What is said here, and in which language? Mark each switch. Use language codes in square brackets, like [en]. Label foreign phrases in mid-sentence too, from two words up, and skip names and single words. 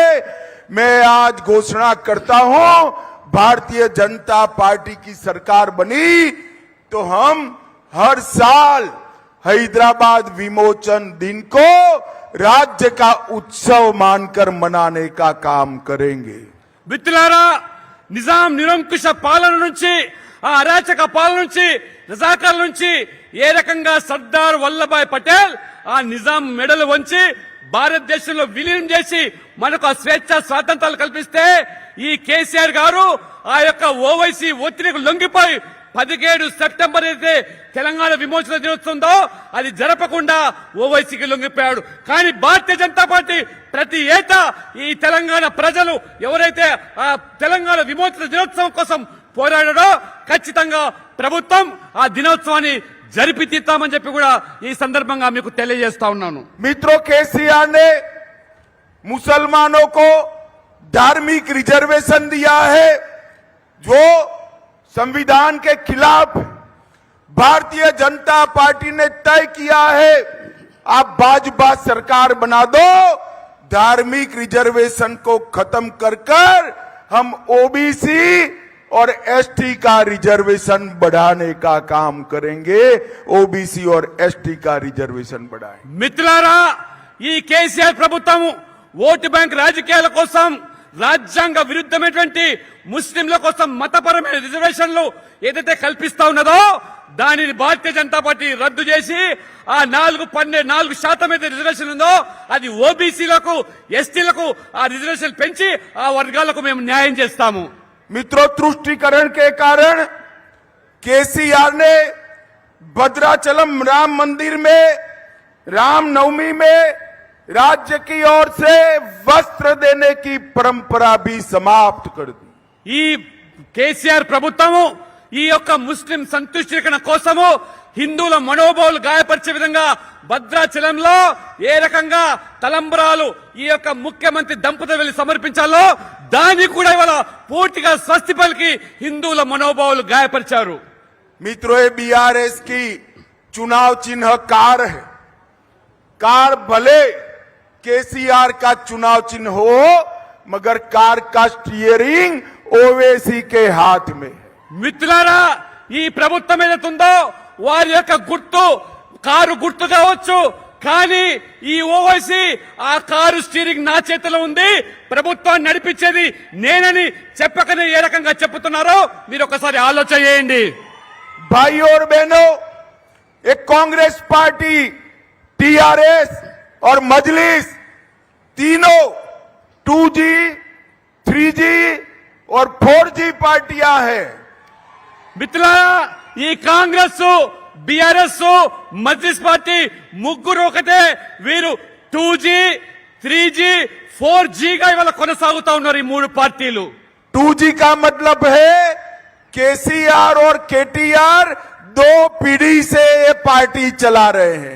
[hi] मैं आज घोषणा करता हूं, भारतीय जनता पार्टी की सरकार बनी तो हम हर साल हैदराबाद विमोचन दिन को राज्य का उत्सव मानकर मनाने का काम करेंगे। [te] మిత్రులారా నిజాం నిరంకుశ పాలన నుంచి ఆ అరాచక పాలన నుంచి రజాకార్ల నుంచి ఏ రకంగా సర్దార్ వల్లభాయ్ పటేల్ ఆ నిజాం మెడలు వంచి భారతదేశంలో విలీనం చేసి మనకు ఆ స్వేచ్ఛ స్వాతంత్రాలు కల్పిస్తే ఈ కేసీఆర్ గారు ఆ యొక్క ఓవైసీ ఒత్తిడికి లొంగిపోయి 17 సెప్టెంబర్ అయితే తెలంగాణ విమోచన దినోత్సవంతో అది జరపకుండా ఓవైసీకి లొంగిపోయాడు। కానీ భారతీయ జనతా పార్టీ ప్రతి ఏటా ఈ తెలంగాణ ప్రజలు ఎవరైతే ఆ తెలంగాణ విమోచన దినోత్సవం కోసం పోరాడాడో ఖచ్చితంగా ప్రభుత్వం ఆ దినోత్సవాన్ని జరిపి తీస్తామని చెప్పి కూడా ఈ సందర్భంగా మీకు తెలియజేస్తా ఉన్నాను। [hi] मित्रों, केसीआर ने मुसलमानों को धार्मिक रिजर्वेशन दिया है जो संविधान के खिलाफ। भारतीय जनता पार्टी ने तय किया है, आप भाजपा सरकार बना दो, धार्मिक रिजर्वेशन को खत्म कर कर हम ओबीसी और एसटी का रिजर्वेशन बढ़ाने का काम करेंगे। ओबीसी और एसटी का रिजर्वेशन बढ़ाएं। [te] మిత్రులారా ఈ కేసీఆర్ ప్రభుత్వం [en] vote bank [te] రాజకీయాల కోసం రాజ్యాంగ విరుద్ధమైనటువంటి ముస్లింల కోసం మతపరమైన రిజర్వేషన్లు ఏదైతే కల్పిస్తా ఉన్నదో దానిని భారతీయ జనతా పార్టీ రద్దు చేసి ఆ 4% అయితే రిజర్వేషన్ ఉందో అది ఓబీసీలకు ఎస్టీలకు ఆ రిజర్వేషన్ పెంచి ఆ వర్గాలకు మేము న్యాయం చేస్తాము। [hi] मित्रों, तुष्टीकरण के कारण केसीआर ने भद्राचलम राम मंदिर में रामनवमी में राज्य की ओर से वस्त्र देने की परंपरा भी समाप्त कर दी। [te] ఈ కేసీఆర్ ప్రభుత్వము ఈ యొక్క ముస్లిం సంతుష్టీకరణ కోసము హిందువుల మనోభావాలు గాయపరిచే విధంగా భద్రాచలంలో ఏ రకంగా తలంబరాలు ఈ యొక్క ముఖ్యమంత్రి దంపతులు వెళ్లి సమర్పించాలో దాన్ని కూడా ఇవాళ పూర్తిగా స్వస్తి పలికి హిందువుల మనోభావాలు గాయపరిచారు। [hi] मित्रों, ये बीआरएस की चुनाव चिन्ह कार है। कार भले केसीआर का चुनाव चिन्ह हो मगर कार का स्टीयरिंग ओवैसी के हाथ में है। [te] మిత్రులారా ఈ ప్రభుత్వం ఏదైతుందో వారి యొక్క గుర్తు కారు గుర్తు కావచ్చు, కానీ ఈ ఓవైసీ ఆ కారు స్టీరింగ్ నా చేతిలో ఉంది, ప్రభుత్వాన్ని నడిపించేది నేనని చెప్పకనే ఏ రకంగా చెప్తున్నారో మీరు ఒకసారి ఆలోచన చేయండి। [hi] भाइयों और बहनों, एक कांग्रेस पार्टी, टीआरएस और मजलिस तीनों 2G, 3G और 4G पार्टियां हैं। [te] మిత్రులారా ఈ కాంగ్రెస్ బీఆర్ఎస్ మజ్లిస్ పార్టీ ముగ్గురు ఒకటే, వీరు 2G, 3G, 4G గా ఇవాళ కొనసాగుతా ఉన్నారు ఈ మూడు పార్టీలు। [hi] 2G का मतलब है केसीआर और केटीआर 2 पीढ़ी से ये पार्टी चला रहे हैं।